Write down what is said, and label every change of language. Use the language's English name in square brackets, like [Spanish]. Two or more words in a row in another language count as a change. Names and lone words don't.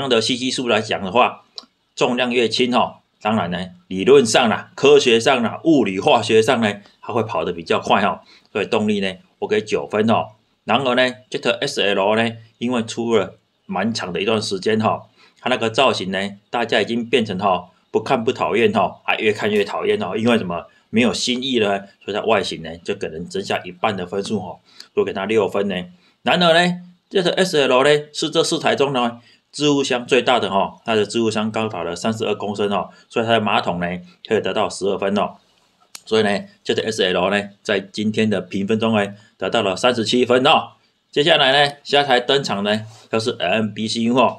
[Chinese] 樣的cc數來講的話，重量越輕當然呢理論上啦、科學上啦、物理化學上呢它會跑得比較快所以動力呢我給9分然而呢 Jet SL 呢因為出了蠻長的一段時間它那個造型呢大家已經變成不看不討厭還越看越討厭因為什麼沒有新意了，所以它外形呢就可能增下一半的分數所以給它6分呢。然而呢這個 SL 呢是這4台中呢置物箱最大的它的置物箱高達了32公升所以它的馬桶呢可以得到12分所以呢這個 SL 呢在今天的評分中呢得到了37分接下來呢下台登場呢就是 MBCU